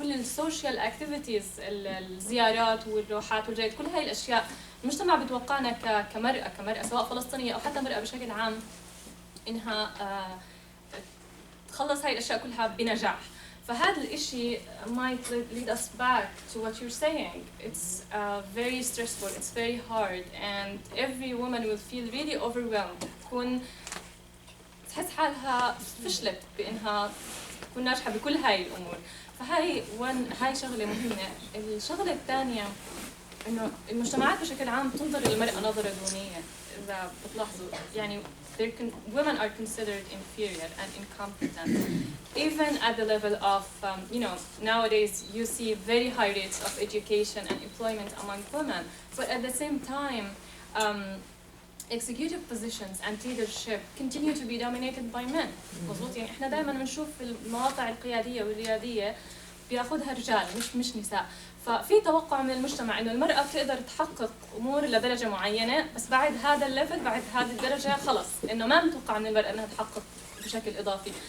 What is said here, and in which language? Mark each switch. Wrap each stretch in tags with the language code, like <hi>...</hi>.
<ar>السوشيال اكتيفيتيز، الزيارات والروحات والجيد، كل هاي الاشياء المجتمع بتوقعنا كمرأة سواء فلسطينية او حتى مرأة بشكل عام انها تخلص هاي الاشياء كلها بنجاح. فهذا الاشي</ar> <en>might lead us back to what you're saying. It's very stressful, it's very hard, and every woman will feel really overwhelmed.</en> <ar>تكون تحس حالها فشلت بانها تكون ناجحة بكل هاي الامور. فهاي هاي شغلة مهمة. الشغلة الثانية انه المجتمعات بشكل عام تنظر للمرأة نظرة دونية. إذا بتلاحظوا يعني</ar> <en>women are considered inferior and incompetent, even at the level of nowadays you see very high rates of education and employment among women, but at the same time executive positions and leadership continue to be dominated by men.</en> <ar>مظبوط. يعني احنا دائما بنشوف المواقع القيادية والريادية بياخذها رجال مش نساء. ففي توقع من المجتمع انه المرأة بتقدر تحقق امور لدرجة معينة، بس بعد هذا الليفل بعد هذه الدرجة خلص انه ما متوقع من المرأة انها تحقق بشكل اضافي.</ar>